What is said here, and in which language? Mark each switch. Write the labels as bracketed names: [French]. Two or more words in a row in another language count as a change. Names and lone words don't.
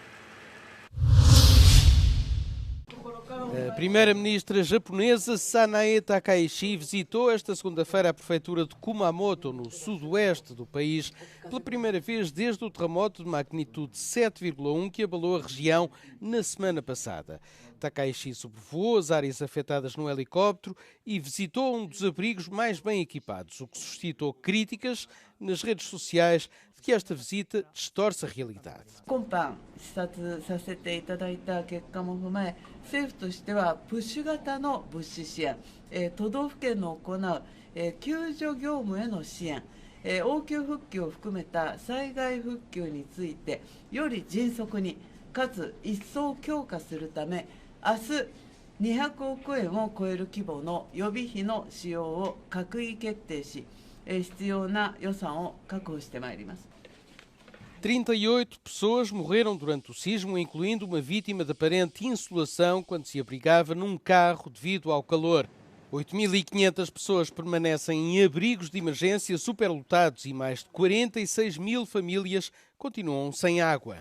[Portuguese] A primeira-ministra japonesa Sanae Takaichi visitou esta segunda-feira a prefeitura de Kumamoto, no sudoeste do país, pela primeira vez desde o terremoto de magnitude 7,1 que abalou a região na semana passada. Takaichi sobrevoou as áreas afetadas no helicóptero e visitou um dos abrigos mais bem equipados, o que suscitou críticas nas redes sociais de que esta visita distorce a realidade. [Japanese] 今般視察させていただいた結果も踏まえ、政府としてはプッシュ型の物資支援、都道府県の行う救助業務への支援、応急復旧を含めた災害復旧についてより迅速にかつ一層強化するため、明日200億円を超える規模の予備費の使用を閣議決定し、必要な予算を確保してまいります。 [Portuguese] 38 pessoas morreram durante o sismo, incluindo uma vítima de aparente insolação quando se abrigava num carro devido ao calor. 8.500 pessoas permanecem em abrigos de emergência superlotados e mais de 46 mil famílias continuam sem água.